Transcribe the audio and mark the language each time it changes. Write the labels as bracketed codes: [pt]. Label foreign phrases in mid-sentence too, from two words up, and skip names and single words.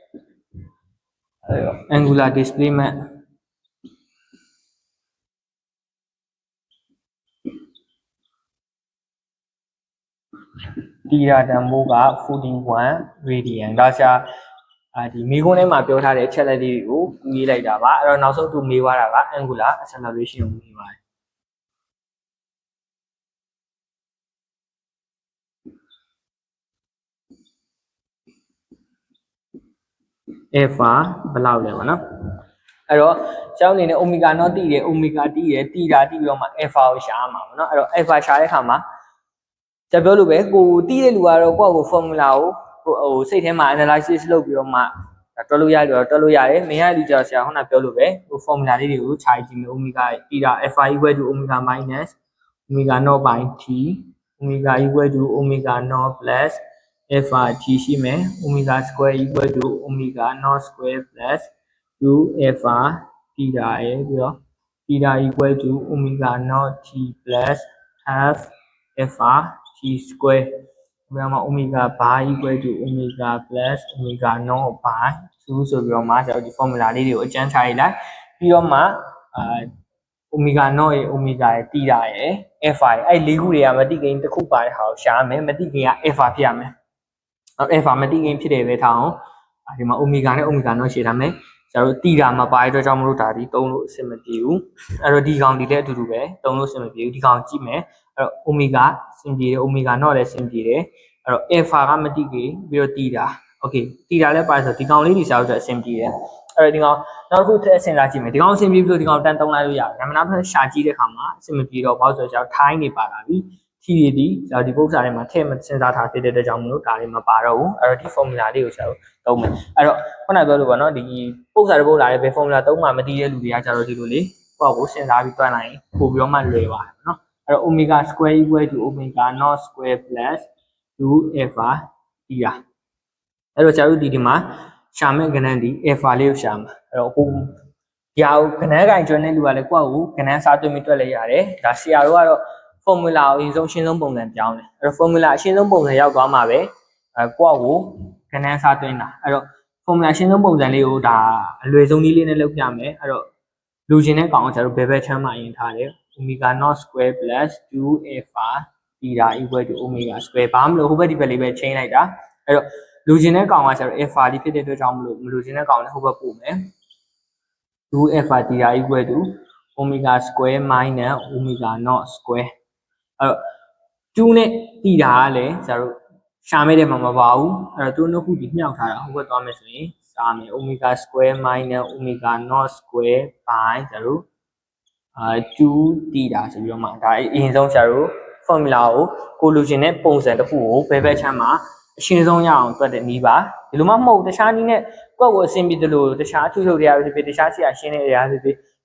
[en] angular displacement theta [my] တန်ဖိုးက41 radian ဒါဆရာဒီမိကုန်းထဲမှာပြောထားတဲ့အချက်လက်တွေကိုကူးရေးလိုက်တာပါအဲ့တော့နောက်ဆုံးသူမေးသွားတာက [en] angular acceleration [my] ကိုမေးပါတယ် alpha ဘယ်လောက်လဲပေါ့နော်အဲ့တော့ကျောင်းအနေနဲ့ [en] omega not [my] တည်တယ် omega တည်တယ် theta တည်ပြီးတော့မှ alpha ကိုရှာရမှာပေါ့နော်အဲ့တော့ alpha ရှာတဲ့အခါမှာจะပြောလို့ပဲကို တည်တဲ့လူကတော့ကိုယ့်ကို formula ကိုဟိုစိတ်ထဲမှာ analysis လုပ်ပြီးတော့မှတွက်လို့ရတယ်တွက်လို့ရတယ်မရတဲ့လူကျတော့ဆရာခုန ပြောလို့ပဲဟို formula လေးတွေကိုခြိုက်ကြည့်မယ် [en] omega theta alpha equal to omega minus omega not by t omega equal to omega not plus alpha t ရှိမယ် omega square equal to omega not square plus 2 alpha theta ရဲ့ပြီးတော့ theta equal to omega not t plus half alpha t square ပြီးတော့ omega bar equal to omega plus omega not by 2 [my] ဆိုပြီးတော့မှကျွန်တော်ဒီ formula လေးတွေကိုအကျဉ်းချရေးလိုက်ပြီးတော့မှ [en] omega not [my] ရဲ့ omega ရဲ့ theta ရဲ့ alpha ရဲ့အဲ့လေးခုတွေကမတိကိန်းတစ်ခုပါတဲ့ဟာကိုရှာရမယ်မတိကိန်းက alpha ဖြစ်ရမယ်အဲ့ alpha မတိကိန်းဖြစ်တယ်ပဲထားအောင်ဒီမှာ omega နဲ့ [en] omega not [my] ရှင်းထားမယ်ကျွန်တော်တို့ theta မပါတဲ့အတွက်ကြောင့်မလို့ဒါဒီသုံးလို့အဆင်မပြေဘူးအဲ့တော့ဒီကောင်ဒီလည်းအတူတူပဲသုံးလို့အဆင်မပြေဘူးဒီကောင်ကြည့်မယ်အဲ့တော့ omega အဆင်ပြေတယ် [en] omega not [my] လည်းအဆင်ပြေတယ်အဲ့ တော့ alpha ကမတိကိန်းပြီးတော့ [en] theta okay theta [my] လည်းပါဆိုဒီကောင်လေးဒီစာအုပ်အတွက်အဆင်ပြေတယ်အဲ့တော့ဒီကောင်နောက်တစ်ခုထည့်စဉ်းစားကြည့်မယ်ဒီကောင်အဆင်ပြေပြီးတော့ဒီကောင်တန်သုံးလိုက်လို့ရတယ်ဒါမှမဟုတ်ရှာကြည့်တဲ့အခါမှာအဆင်မပြေတော့ဘာလို့ဆိုတော့ထိုင်းနေပါလာပြီထီတွေဒီဒီပု္ပ္ပစာထဲမှာထည့်မစဉ်း စားထားဖြစ်တဲ့အတွက်ကြောင့်မလို့ဒါလေးမပါတော့ဘူးအဲ့တော့ဒီ formula လေးကိုကျွန်တော်သုံးမယ်အဲ့တော့ခုနပြောလို့ပေါ့နော်ဒီပု္ပ္ပစာတစ်ပုဒ်လာတဲ့ဘယ် formula သုံးမှမသိတဲ့လူတွေကကျတော့ဒီလိုလေကိုယ့်ကိုစဉ်းစားပြီးတွက်လိုက်ရင်ပို့ပြီး တော့မှလွယ်ပါတယ်နော်အဲ့တော့ [en] omega square equal to omega not square plus 2 alpha theta [my] အဲ့တော့ကျွန်တော်တို့ဒီမှာရှာမဲ့ကဏ္ဍဒီ alpha လေးကိုရှာမှာအဲ့တော့ဟိုဒီဟာကိုကဏ္ဍ ကင်ကျွမ်းတဲ့လူကလည်းကိုယ့်ကိုကဏ္ဍစားသွင်းပြီးတွက်လိုက်ရတယ်ဒါဆရာတို့ကတော့ formula ကိုအရင်ဆုံးရှင်းဆုံးပုံစံပြောင်းတယ်အဲ့တော့ formula အရှင်းဆုံးပုံစံရောက်သွားမှာပဲကိုယ့်ကိုကဏ္ဍစားသွင်းတာအဲ့တော့ formula ရှင်းဆုံးပုံစံလေးကိုဒါအလွယ်ဆုံးနည်းလေးနဲ့လုပ်ပြမယ်အဲ့တော့လူချင်းတဲ့ကောင်ကကျွန်တော်တို့ဘယ်ဘက်ချမ်းမှာအရင်ထားတယ် [en] omega not square plus 2 alpha theta equal to omega square [my] ဘာမှမလို့ဟိုဘက်ဒီဘက်လေးပဲချိန်လိုက်တာအဲ့တော့လူချင်းတဲ့ကောင်ကကျွန်တော် alpha လေးဖြစ်တဲ့အတွက်ကြောင့်မလို့မလူချင်းတဲ့ကောင်လည်းဟိုဘက်ပို့မယ် [en] 2 alpha theta equal to omega square minus omega not square [my] အဲ့တော့2နဲ့ theta ကလည်းကျွန်တော်တို့ရှာမဲ့တဲ့မှာမပါဘူးအဲ့တော့2နှစ်ခုဒီမြှောက်ထားတာဟိုဘက်သွားမယ်ဆိုရင်စာမယ် [en] omega square minus omega not square by [my] ကျွန်တော်တို့ [en] 2 theta [my] ဆိုပြီးတော့မှဒါအရင်ဆုံးကျွန်တော်တို့ formula ကိုလူချင်းတဲ့ပုံစံတစ်ခုကိုဘယ်ဘက်ချမ်းမှာအရှင်းဆုံးရအောင်တွက်တဲ့နည်းပါဒီ လိုမှမဟုတ်တခြားနည်းနဲ့ကိုယ့်ကိုအဆင်ပြေတယ်လို့တခြားထုထုတ်တရားဖြစ်ဖြစ်တခြားဆရာရှင်းတဲ့အရာဖြစ်ဖြစ်ထ